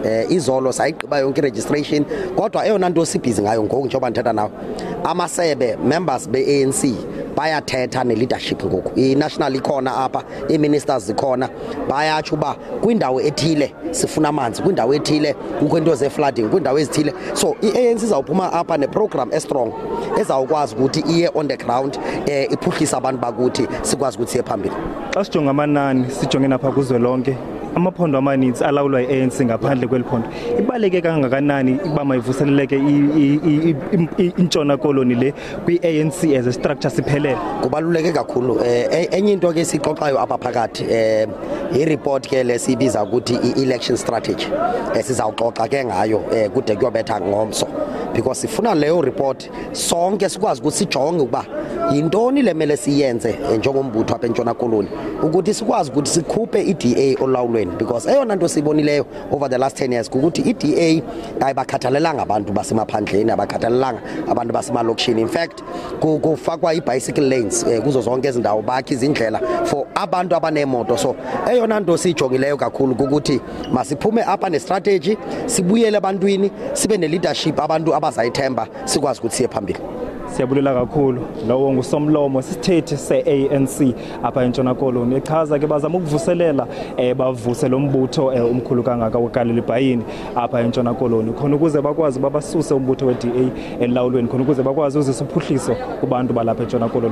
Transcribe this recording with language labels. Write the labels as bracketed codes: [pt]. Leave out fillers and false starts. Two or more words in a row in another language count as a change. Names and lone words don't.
[xh] Izolo sayigqiba yonke i-registration, kodwa eyona nto sibhizi ngayo ngoku njengoba ndithetha nawe, amasebe members be-ANC bayathetha ne-leadership ngoku. I-national ikhona apha, ii-ministers zikhona, bayatsho uba kwindawo ethile sifuna amanzi, kwindawo ethile kukho into ze-flooding, kwindawo ezithile. So i-ANC izawuphuma apha ne-program estrong ezawukwazi ukuthi iye [en] on the ground [xh] iphuhlisa abantu bakuthi sikwazi ukuthi siye phambili. Xa sijonga amanani sijonge napha kuzwelonke amaphondo amaninzi alawulwa i-ANC ngaphandle kweliphondo, ibaleke kangakanani ukuba mayivuseleleke iNtshona Koloni le kwi-ANC [en] as a structure [xh] siphelele? Kubaluleke kakhulu. Enye into ke sixoxayo apha phakathi i-report ke lesibiza ukuthi i- [en] election strategy [xh] sizawuxoxa ke ngayo kude kuyobetha ngomso. because sifuna leyo report sonke sikwazi ukuthi sijonge ukuba yintoni lemele siyenze njengombutho apha eNtshona Koloni ukuthi sikwazi ukuthi sikhuphe iDA olawulweni, because eyona nto sibonileyo [en] over the last 10 years [xh] ukuthi iDA ayibakhathalelanga abantu basemaphandleni, abakhathalelanga abantu basemalokishini. In fact kufakwa i- [en] bicycle lanes [xh] kuzo zonke izindawo, bakhe izindlela for abantu abanemoto. So eyona nto sijongileyo kakhulu ukuthi masiphume apha ne-strategy, sibuyele ebantwini, sibe ne-leadership abantu abazayithemba, sikwazi ukuthi siye phambili. Siyabulela kakhulu lowo ngusomlomo sisithethi se-ANC apha eNtshona Koloni echaza ke bazama ukuvuselela bavuse lo mbutho omkhulu kangaka weGalile Bhayini apha eNtshona Koloni khona ukuze bakwazi babasuse umbutho we-DA elawulweni, khona ukuze bakwazi uzisa uphuhliso kubantu balapha eNtshona Koloni.